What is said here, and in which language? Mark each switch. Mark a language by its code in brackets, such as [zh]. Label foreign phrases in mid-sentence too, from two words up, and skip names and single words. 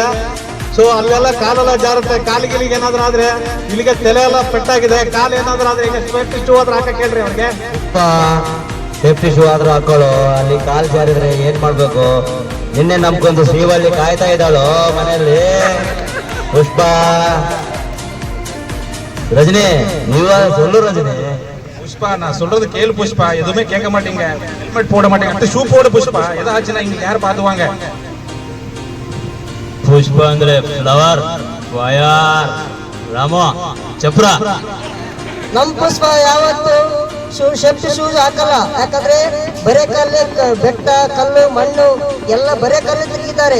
[kn] ಸೊ ಅಲ್ಲೆಲ್ಲ ಕಾಲೆಲ್ಲ ಜಾರುತ್ತೆ. ಕಾಲಿಗಿಲಿಗೆ ಏನಾದ್ರೂ ಆದ್ರೆ, ಇಲ್ಲಿಗೆ ತಲೆ ಎಲ್ಲ ಪೆಟ್ಟಾಗಿದೆ, ಕಾಲು ಏನಾದ್ರೂ ಆದ್ರೆ ಈಗ [en] safety shoe [kn] ಆದ್ರೂ ಹಾಕಕ್ ಹೇಳ್ರಿ ಅವ್ರಿಗೆ. [en] safety shoe [kn] ಆದ್ರೂ ಹಾಕೊಳ್ಳೋ. ಅಲ್ಲಿ ಕಾಲ್ ಜಾರಿದ್ರೆ ಏನ್ ಮಾಡ್ಬೇಕು? ನಿನ್ನೆ ನಮ್ಗೊಂದು ಶ್ರೀವಲ್ಲಿ ಕಾಯ್ತಾ ಇದ್ದಾಳು ಮನೆಯಲ್ಲಿ. ಪುಷ್ಪ, [ta] ரஜினி நீவா சொல்லு ரஜினி. புஷ்பா நான் சொல்றது கேளு புஷ்பா, எதுவுமே கேட்க மாட்டீங்க, ஹெல்மெட் போட மாட்டீங்க, அடுத்து ஷூ போடு புஷ்பா, ஏதாச்சுன்னா இங்க யார் பாத்துவாங்க. [kn] ಪುಷ್ಪ ಅಂದ್ರೆ [en] flower fire. [kn] ರಾಮ ಚಪ್ರ. ನಮ್ ಪುಷ್ಪ ಯಾವತ್ತು [en] safety shoes [kn] ಹಾಕಲ್ಲ. ಯಾಕಂದ್ರೆ ಬರೇ ಕಲ್ಲು, ಬೆಟ್ಟ ಕಲ್ಲು ಮಣ್ಣು ಎಲ್ಲ ಬರೇ ಕಲ್ಲು ತಿರುಗಿದ್ದಾರೆ.